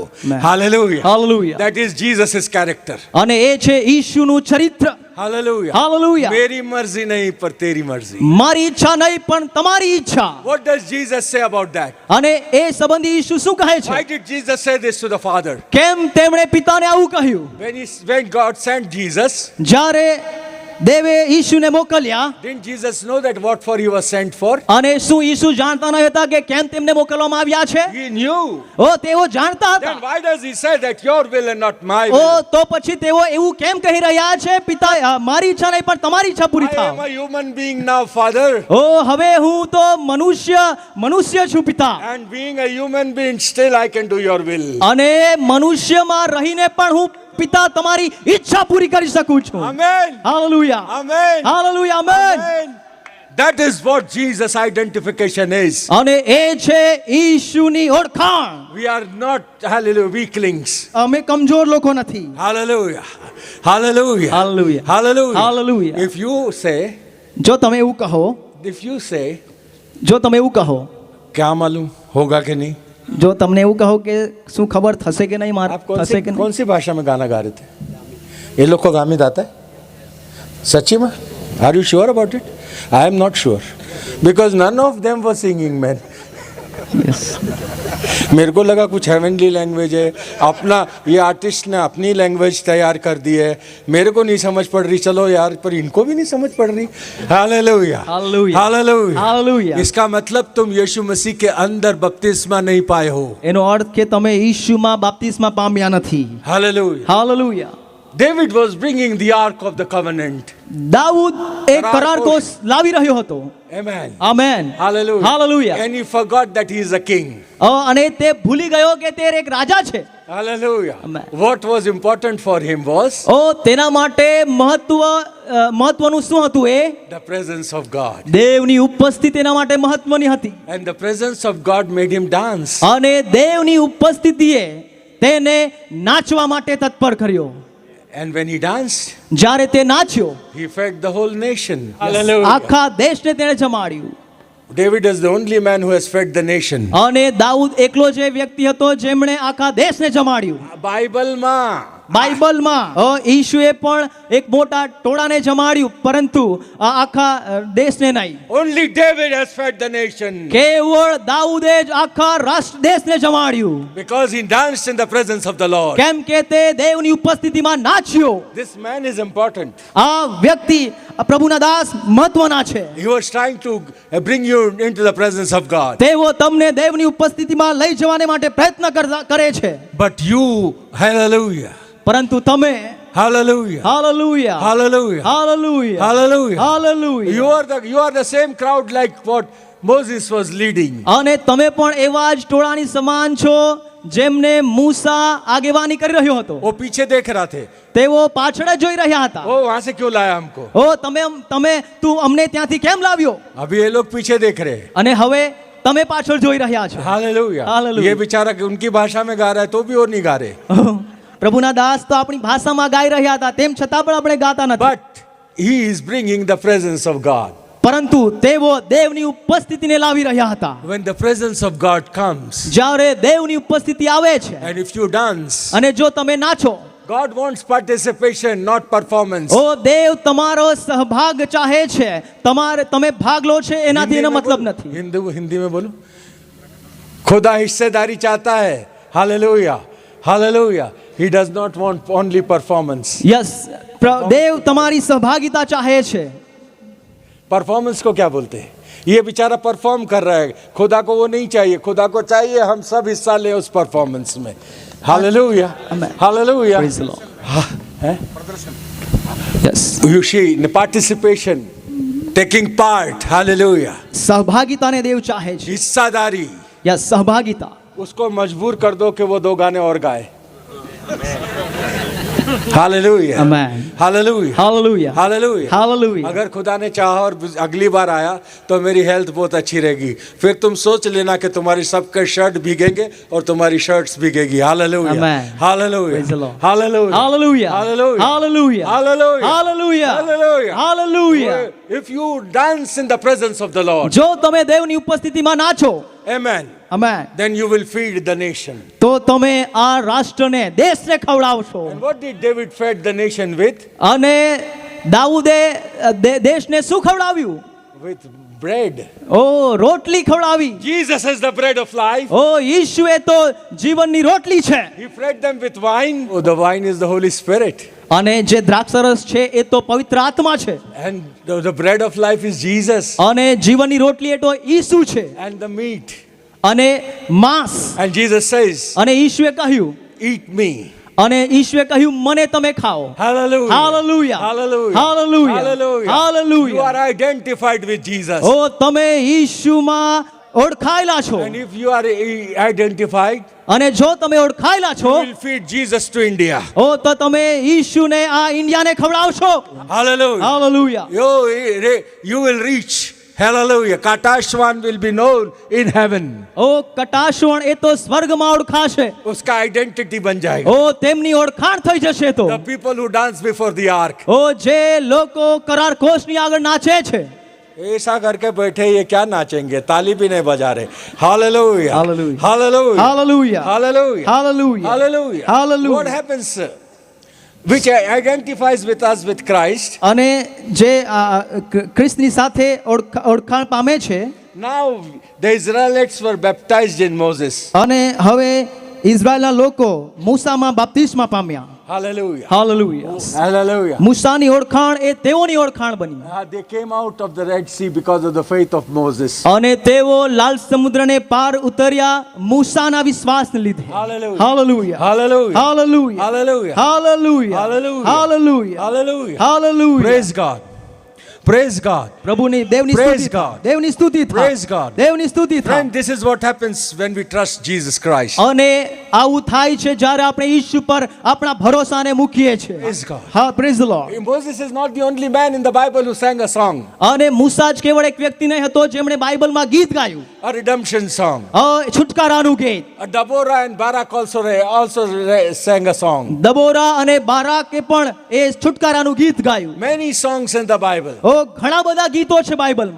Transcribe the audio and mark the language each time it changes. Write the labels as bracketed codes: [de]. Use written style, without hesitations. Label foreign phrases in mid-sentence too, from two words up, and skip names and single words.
[en] Amen. Hallelujah. [gu] હાલેલુયા. [en] That is Jesus' character. [gu] અને એ છે ઈશુનું ચરિત્ર. [en] Hallelujah. [gu] હાલેલુયા. [hi] मेरी मर्जी नहीं पर तेरी मर्जी. [gu] મારી ઈચ્છા નહીં પણ તમારી ઈચ્છા. [en] What does Jesus say about that? [gu] અને એ સંબંધી ઈશુ શું કહે [en] Why [gu] છે? [en] did Jesus say this to the Father? [gu] કેમ તેમણે પિતાને આવું કહ્યું? [en] When God sent Jesus, [gu] જ્યારે દેવે ઈશુને મોકલ્યા [en] didn't Jesus know that what for he was sent for? [gu] અને શું ઈસુ જાણતા ન હતા કે કેમ તેમને મોકલવામાં આવ્યા છે? [en] He knew. [gu] ઓ તેઓ જાણતા હતા. [en] Then why does he say that your will and not my ઓ will? [gu] તો પછી તેઓ એવું કેમ કહી રહ્યા છે? પિતા મારી ઈચ્છા નહીં પણ તમારી ઈચ્છા પૂરી [en] I am [gu] થાવ. [en] a human being now, Father. [gu] ઓ હવે હું તો મનુષ્ય છું પિતા. [en] And being a human being, still I can do your will. [gu] અને મનુષ્યમાં રહીને પણ હું પિતા તમારી ઈચ્છા પૂરી કરી શકું છું. [en] Amen. [gu] હાલેલુયા. [en] Amen. [gu] હાલેલુયા. આમેન. [en] Amen. That is what Jesus' identification is. [gu] અને એ છે ઈશુની ઓળખાણ. [en] We are not, hallelujah, weaklings. [gu] અમે કમજોર લોકો નથી. [en] Hallelujah. Hallelujah. Hallelujah. Hallelujah. Hallelujah. If you say, [gu] જો તમે એવું કહો [hi] क्या मालूम होगा कि नहीं? [gu] જો તમને એવું કહો કે શું ખબર થશે કે નહીં મારે [hi] आप [gu] થશે કે [hi] कौन [gu] નહીં? [hi] सी भाषा में गाना गा रहे थे? ये लोग को गामित आता है? सच्ची में? [en] Are you sure about it? I am not sure. Because none of them were singing, man. Yes. [hi] मेरे को लगा कुछ [en] heavenly language [hi] है. अपना ये आर्टिस्ट ने अपनी लैंग्वेज तैयार कर दी है. मेरे को नहीं समझ पड़ रही. चलो यार, पर इनको भी नहीं समझ पड़ रही. हालेलुया. [en] Hallelujah. [hi] हालेलुया. [en] Hallelujah. [hi] इसका मतलब तुम यीशु मसीह के अंदर बपतिस्मा नहीं पाए हो. [gu] એનો અર્થ કે તમે ઈશુમાં બાપ્તિસ્મા પામ્યા નથી. [hi] हालेलुया. [gu] હાલેલુયા. [en] David was bringing the ark of the covenant. [gu] દાઉદ એક કરાર કોષ લાવી રહ્યો હતો. [en] Amen. [gu] આમેન. [en] Hallelujah. Hallelujah. And he forgot that he is a king. [gu] અને તે ભૂલી ગયો કે તે એક રાજા છે. [en] Hallelujah. Amen. What was important for him was [gu] તેના માટે મહત્વનું શું હતું? એ [en] the presence of God. [gu] દેવની ઉપસ્થિતિ તેના માટે મહત્વની હતી. [en] And the presence of God made him dance. [gu] અને દેવની ઉપસ્થિતિએ તેને નાચવા માટે તત્પર કર્યો. [en] And when he danced, [gu] જ્યારે તે નાચ્યો [en] he fed the whole nation. Hallelujah. [gu] આખા દેશને તેણે જમાડ્યું. [en] David is the only man who has fed the nation. [gu] અને દાઉદ એકલો જે વ્યક્તિ હતો જેમણે આખા દેશને જમાડ્યું. બાઇબલમાં બાઇબલમાં ઈશુએ પણ એક મોટા ટોળાને જમાડ્યું પરંતુ આખા દેશને નહીં. [en] only David has fed the nation. [gu] કેવળ દાઉદે જ આખા રાષ્ટ્ર દેશને જમાડ્યું. [en] Because he danced in the presence of the Lord. [gu] કેમ કે તે દેવની ઉપસ્થિતિમાં નાચ્યો. [en] This man is important. [gu] આ વ્યક્તિ પ્રભુના દાસ મહત્વના છે. [en] He was trying to bring you into the presence of God. [gu] તેઓ તમને દેવની ઉપસ્થિતિમાં લઈ જવાને માટે પ્રયત્ન કરે છે. [en] But you, hallelujah. [gu] પરંતુ તમે [en] Hallelujah. [gu] હાલેલુયા. [en] Hallelujah. [gu] હાલેલુયા. [en] Hallelujah. [gu] હાલેલુયા. [en] You are the same crowd like what Moses was leading. [gu] અને તમે પણ એવા જ ટોળાની સમાન છો જેમને મૂસા આગેવાની કરી રહ્યો હતો [hi] वो पीछे देख रहा थे, [gu] તેઓ પાછળ જ જોઈ રહ્યા હતા. [hi] वो वहां से क्यों लाया हमको? [gu] ઓ તમે તું અમને ત્યાંથી કેમ લાવ્યો? [hi] अभी ये लोग पीछे देख रहे हैं. [gu] અને હવે તમે પાછળ જોઈ રહ્યા છો. [hi] हालेलुया. [en] Hallelujah. [hi] ये बेचारा कि उनकी भाषा में गा रहा है तो भी वो नहीं गा रहे. [gu] ઓહ, પ્રભુના દાસ તો આપણી ભાષામાં ગાઈ રહ્યા હતા, તેમ છતાં પણ આપણે ગાતા નથી. [en] But he is bringing the presence of God. [gu] પરંતુ તેઓ દેવની ઉપસ્થિતિને લાવી રહ્યા હતા. [en] When the presence of God comes, [gu] જ્યારે દેવની ઉપસ્થિતિ આવે છે [en] and if you dance, [gu] અને જો તમે નાચો, [en] God wants participation, not performance. [gu] ઓ દેવ તમારો સહભાગ ચાહે છે, તમે ભાગ લો છે એનાથી એનો મતલબ નથી. [hi] हिंदी में बोलो. खुदा हिस्सेदारी चाहता है. हालेलुया. हालेलुया. [en] He does not want only performance. [gu] યસ, દેવ તમારી સહભાગિતા ચાહે છે. [hi] परफॉर्मेंस को क्या बोलते हैं? ये बेचारा परफॉर्म कर रहा है, खुदा को वो नहीं चाहिए. खुदा को चाहिए हम सब हिस्सा ले उस परफॉर्मेंस में. हालेलुया. [en] Amen. [hi] हालेलुया. [en] Praise the Lord. યસ, You see, the participation, taking part. Halle [gu] સહભાગિતાને દેવ ચાહે છે. [hi] हिस्सादारी. [gu] યસ, સહભાગિતા. [hi] उसको मजबूर कर दो कि वो 2 गाने और गाए. हालेलुया. [en] Amen. [hi] हालेलुया. [en] Hallelujah. [hi] हालेलुया. [en] Hallelujah. [hi] अगर खुदा ने चाहा और अगली बार आया तो मेरी हेल्थ बहुत अच्छी रहेगी, फिर तुम सोच लेना कि तुम्हारी सबके शर्ट भीगेंगे और तुम्हारी शर्ट्स भीगेगी. हालेलुया. [en] Amen. [hi] हालेलुया. [en] Praise the Lord. [hi] हालेलुया. [en] Hallelujah. Hallelujah. Hallelujah. Hallelujah. Hallelujah. Hallelujah. Hallelujah. If you dance in the presence of the Lord, [gu] જો તમે દેવની ઉપસ્થિતિમાં નાચો, [en] amen, Amen, then you will feed the nation. [gu] તો તમે આ રાષ્ટ્રને, દેશને ખવડાવશો. [en] And what did David feed the nation with? [gu] અને દાઉદે દેશને શું ખવડાવ્યું? [en] With bread. [gu] ઓ રોટલી ખવડાવી. [en] Jesus is the bread of life. [gu] ઓ ઈશુએ તો જીવનની રોટલી છે. [en] He fed them with wine. Oh, the wine is the Holy Spirit. [gu] અને જે દ્રાક્ષરસ છે એ તો પવિત્ર આત્મા છે. [en] And the bread of life is Jesus. [gu] અને જીવનની રોટલી એ તો ઈસુ છે. [en] And the meat. [gu] અને માંસ. [en] And Jesus says, [gu] અને ઈશુએ કહ્યું, [en] eat me. [gu] અને ઈશુએ કહ્યું મને તમે ખાઓ. [en] Hallelujah. Hallelujah. Hallelujah. Hallelujah. Hallelujah. Hallelujah. You are identified with Jesus. [gu] ઓ તમે ઈશુમાં ઓળખાયેલા છો. [en] And if you are identified, [gu] અને જો તમે ઓળખાયેલા છો, [en] you will feed Jesus to India. [gu] ઓ તો તમે ઈશુને આ ઇન્ડિયાને ખવડાવશો. [en] Hallelujah. Hallelujah. You will reach. Hallelujah. Katashwan will be known in heaven. [gu] ઓ કટાશવણ એ તો સ્વર્ગમાં ઓળખાશે. [hi] उसका आइडेंटिटी बन जाएगा. [gu] ઓ તેમની ઓળખાણ થઈ જશે. તો [en] The people who dance before the ark. [gu] ઓ જે લોકો કરાર કોષની આગળ નાચે છે, [hi] ऐसा करके बैठे ये क्या नाचेंगे, ताली भी नहीं बजा रहे. [en] Hallelujah. Hallelujah. Hallelujah. Hallelujah. Hallelujah. Hallelujah. Hallelujah. Hallelujah. What happens? Which identifies with us with Christ. [gu] અને જે ખ્રિસ્તની સાથે ઓળખાણ પામે છે. [en] Now the Israelites were baptized in Moses. [gu] અને હવે ઇઝરાયલના લોકો મૂસામાં બાપ્તિસ્મા પામ્યા. [en] Hallelujah. Hallelujah. Hallelujah. [gu] મૂસાની ઓળખાણ એ તેઓની ઓળખાણ બની. [en] They came out of the Red Sea because of the faith of Moses. [gu] અને તેઓ લાલ સમુદ્રને પાર ઉતર્યા મૂસાના વિશ્વાસને લીધે. [en] Hallelujah. Hallelujah. Hallelujah. Hallelujah. Hallelujah. Hallelujah. Hallelujah. Hallelujah. Hallelujah. Hallelujah. Praise God. Praise God. [gu] પ્રભુની દેવની [en] Praise [gu] સ્તુતિ [en] God. [gu] થાય. દેવની સ્તુતિ થાય. [en] Praise God. [gu] દેવની સ્તુતિ થાય. [en] Friend, this is what happens when we trust Jesus Christ. [gu] અને આવું થાય છે જ્યારે આપણે ઈસુ પર આપણા ભરોસાને મૂકીએ છીએ. [en] Praise God. હા, praise the Lord. Moses is not the only man in the Bible who sang a song, [gu] અને મૂસા જ કેવળ એક વ્યક્તિ નહીં હતો જેમણે બાઇબલમાં ગીત ગાયું. [en] a redemption song. [gu] છુટકારાનું ગીત. [en] Deborah and Barak also sang a song. [gu] દબોરા અને બારાકે પણ એ છુટકારાનું ગીત ગાયું. [en] Many songs in the Bible. [gu] ઘણા બધા ગીતો છે બાઇબલમાં.